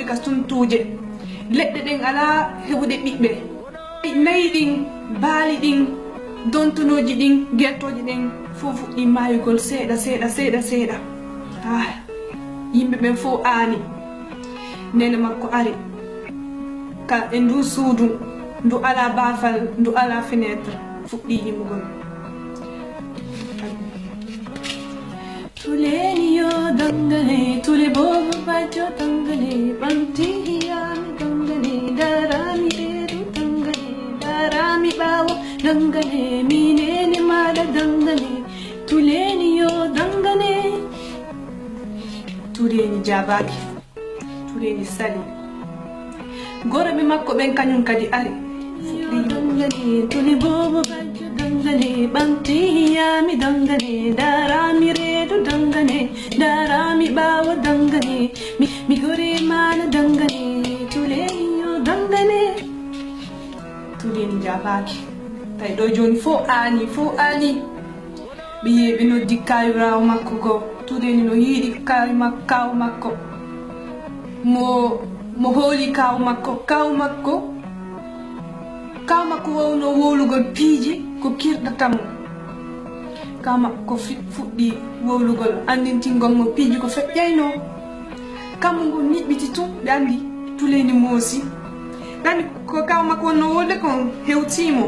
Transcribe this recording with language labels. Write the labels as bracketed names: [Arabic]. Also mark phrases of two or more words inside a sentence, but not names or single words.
[Fula] ka contuje leɗɗe ɗen ala heɓude ɓiɓɓe nayi ɗin baali ɗin dontonoji ɗin guertoji ɗin fof fuɗɗi mayugol seeɗa yimɓe ɓen fof aani nene makko ari ka e ndu suudu ndu ala baafal ndu ala fenêtre fuɗɗi yimugol Touléni yo dangane tule bobo bajo dangane banti hiyami dangane, mineni mala dangane, tuleni yo dangane, tuleni jabaki, tuleni sali. Gora mi makko ben kanyum kadi ari. Dangane, tuli bobo baju dangane, banti mi dangane, darami redu dangane, darami bawa dangane, mi gore mala dangane, tuleni yo dangane, tuleni jabaki. Tay do joni fo ani biye be no dikkayu raw makko go tuleni no yidi kaw makko mo holi kaw makko wawno wowlugol piiji ko kirɗatamo kaw makko fuɗɗi wowlugol andintingol mo piiji ko feƴƴayno kammo ngo niɓɓiti tum ɓe andi tuleni moosi ɗani ko kaw makko wonno wolde kon hewtimo.